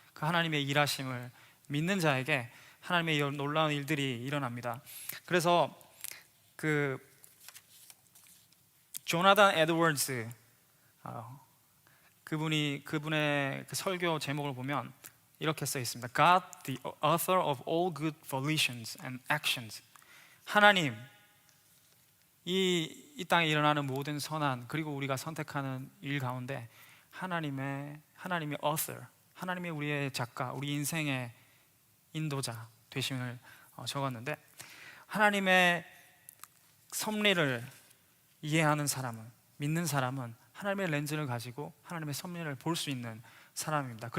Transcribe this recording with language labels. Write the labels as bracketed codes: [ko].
[ko] 그 하나님의 일하심을 믿는 자에게 하나님의 놀라운 일들이 일어납니다. 그래서 그 조나단 에드워즈, 그분의 그 설교 제목을 보면 이렇게 써 있습니다. [en] God, the author of all good volitions and actions. [ko] 하나님, 이 땅에 일어나는 모든 선한, 그리고 우리가 선택하는 일 가운데 하나님의 author, 하나님이 우리의 작가, 우리 인생의 인도자 되심을 적었는데, 하나님의 섭리를 이해하는 사람은, 믿는 사람은 하나님의 렌즈를 가지고 하나님의 섭리를 볼 수 있는 사람입니다.